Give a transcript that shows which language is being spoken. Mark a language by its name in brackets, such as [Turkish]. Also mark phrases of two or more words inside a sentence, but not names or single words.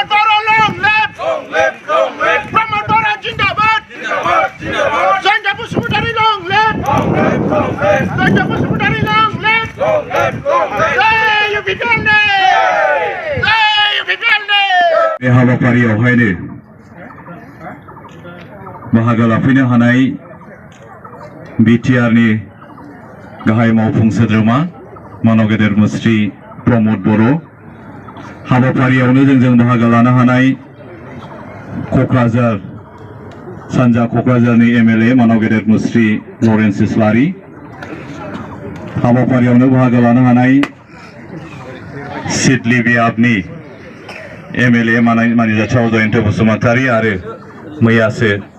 [English] Boro long live Pramod Boro Zindabad Janja Pusudari long live Janja Pusudari long live Jai UPPL ne Jai UPPL ne [Bodo] बे हाबाफारियावहायनो बाहागो लाफैनो हानाय बिटिआरनि गाहाय मावफुं सोद्रोमा मानव गेदेर मुस्रि प्रमोद बरो हाबाफारियावनो जोंजों बाहागो लानो हानाय क'क्राझार सानजा क'क्राझारनि एमएलए मानव गेदेर मुस्रि लरेन्स इस्लारि हाबाफारियावनो बाहागो लानो हानाय सिडली बियाबनि एमएलए मानिजाथाव जयन्त बसुमतारी आरो मैयासो